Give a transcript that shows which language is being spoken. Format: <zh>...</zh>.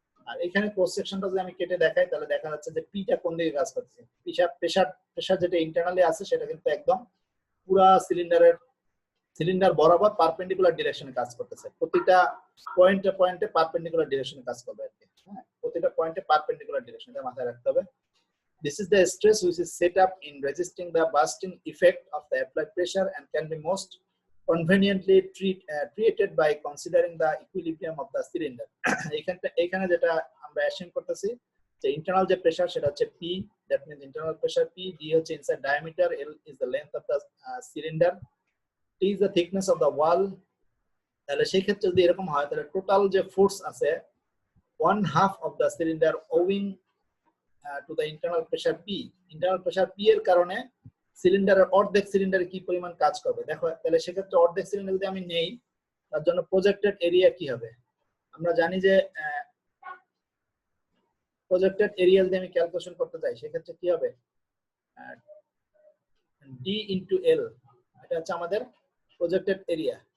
<bn>আর এখানে ক্রস সেকশনটা যদি আমি কেটে দেখাই তাহলে দেখা যাচ্ছে যে পিটা কোন দিকে কাজ করতেছে। প্রেসার যেটা ইন্টারনালি আছে সেটা কিন্তু একদম পুরা সিলিন্ডার বরাবর পারপেন্ডিকুলার ডিরেকশনে কাজ করতেছে। প্রতিটা পয়েন্টে পারপেন্ডিকুলার ডিরেকশনে কাজ করবে আর কি। হ্যাঁ, প্রতিটা পয়েন্টে পারপেন্ডিকুলার ডিরেকশনে, এটা মাথায় রাখতে হবে।</bn> <en>This is the stress which is set up in resisting the bursting effect of the applied pressure and can be most conveniently treated by considering the equilibrium of the cylinder.</en> <bn>এখানে যেটা আমরা assume করতেছি যে internal যে pressure সেটা হচ্ছে P,</bn> <en>that means internal pressure P, D হচ্ছে inside diameter, L is the length of the cylinder, T is the thickness of the wall।</en> <bn>তাহলে সেই ক্ষেত্রে যদি এরকম হয় তাহলে টোটাল যে ফোর্স আছে</bn> <en>1/2 of the cylinder owing to the internal pressure P,</en> <bn>internal pressure P এর কারণে সিলিন্ডারের অর্ধেক সিলিন্ডারে কি পরিমাণ কাজ করবে দেখো। তাহলে সেক্ষেত্রে অর্ধেক সিলিন্ডার যদি আমি নেই তার জন্য প্রজেক্টেড এরিয়া কি হবে, আমরা জানি যে প্রজেক্টেড এরিয়া যদি আমি ক্যালকুলেশন করতে চাই সেক্ষেত্রে কি হবে, D into L, এটা হচ্ছে আমাদের প্রজেক্টেড এরিয়া।</bn>